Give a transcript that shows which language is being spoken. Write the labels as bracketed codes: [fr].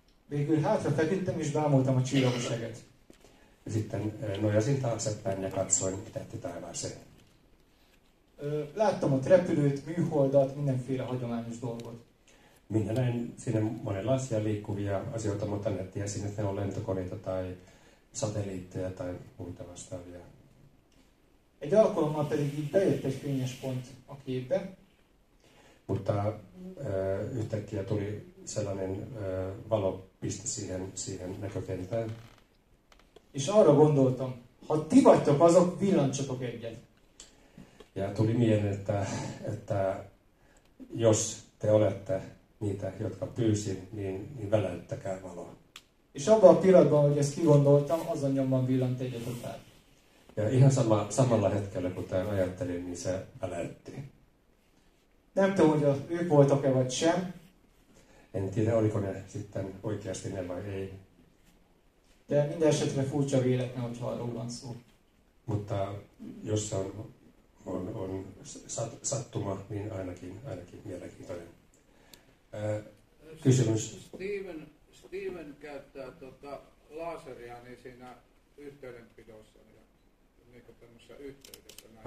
[hu] Végül hátra feküdtem és bámultam a csillagos eget. [fi] Sitten nojasin taaksepäin ja katsoin tähtitaivaaseen. [hu] Láttam ott repülőt, műholdat, mindenféle hagyományos dolgot. [fi] Minä näin siinä monenlaisia liikkuvia asioita, mutta en tiesin, että ne on lentokoneita tai satelliitteja tai muita vastaavia. [hu] Egy alkalommal pedig így bejött egy fényes pont a képbe. [fi] Mutta yhtäkkiä tuli sellainen valopiste siihen näkökenttään. [hu] És arra gondoltam, ha ti vagytok azok, villancsatok egyet. [fi] Ja tuli mieleen, että jos te olette niitä, jotka pyysin, niin väläyttäkää valoa. [hu] És abban a pillanatban, hogy ezt kigondoltam, azon nyomban villant egyet a pár. [fi] Ja ihan samalla hetkellä, kun tämän ajattelin, niin se väläytti. [hu] Nem tudom, hogy ők voltak-e vagy sem. [fi] En tiedä, oliko ne sitten oikeasti ne vai ei. [hu] De minden esetre furcsa véletlen, hogyha arról van szó. [fi] Mutta jos se on sattuma, niin ainakin mielenkiintoinen. Kysymys. Steven käyttää laseria niin siinä yhteydenpidossa ja niin tämmöisessä yhteydessä näin.